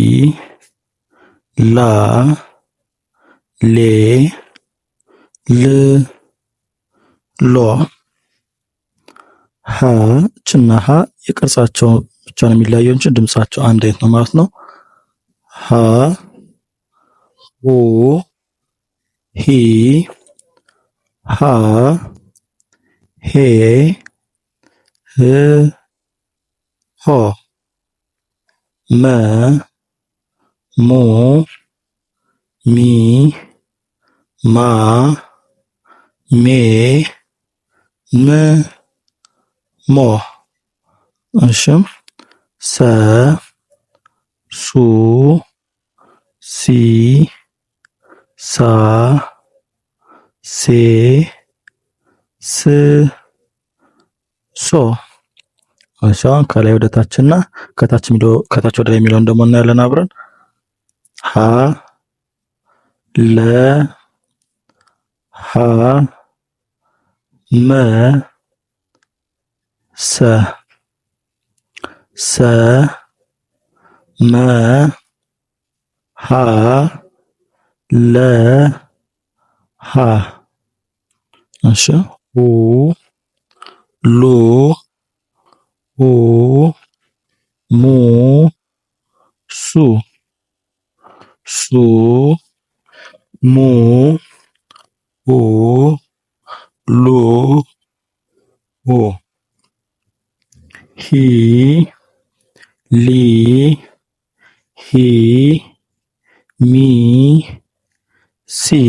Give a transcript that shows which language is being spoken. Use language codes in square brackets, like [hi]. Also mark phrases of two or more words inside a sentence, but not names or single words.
[am] ላ ሌ ል ሎ ሀ ችና ሀ የቅርጻቸው ብቻ ነው የሚለያየው እንጂ ድምጻቸው አንድ አይነት ነው ማለት ነው። ሀ ሁ ሂ ሃ ሄ ህ ሆ መ ሙ ሚ ማ ሜ ም ሞ። እሺ ሰ ሱ ሲ ሳ ሴ ስ ሶ። እሺ ከላይ ወደ ታችና ከታች ወደ ላይ የሚለውን ደግሞ እናያለን አብረን። ሀ ለ ሀ መ ሰ ሰ መ ሀ ለ ሀ። እሺ ሁ ሉ ሁ ሙ ሱ ሱ ሙ ሁ ሉ ሁ ሂ ሊ ሂ ሚ ሲ